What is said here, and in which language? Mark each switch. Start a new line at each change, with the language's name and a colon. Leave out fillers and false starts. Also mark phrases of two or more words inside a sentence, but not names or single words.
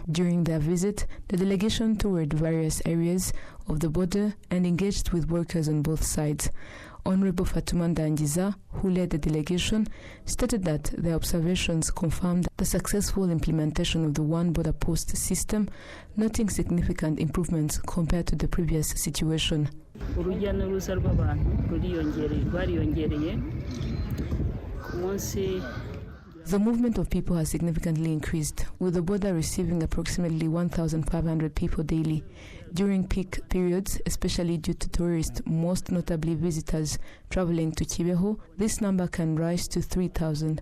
English: During their visit, the delegation toured various areas of the border and engaged with workers on both sides. Honorable Fatumanda Njiza, who led the delegation, stated that their observations confirmed the successful implementation of the one border post system, noting significant improvements compared to the previous situation.
Kinyarwanda: Urujya n'uruza rw'abantu rwariyongereye ku munsi.
English: The movement of people has significantly increased, with the border receiving approximately 1,500 people daily. During peak periods, especially due to tourists, most notably visitors traveling to Kibeho, this number can rise to 3,000.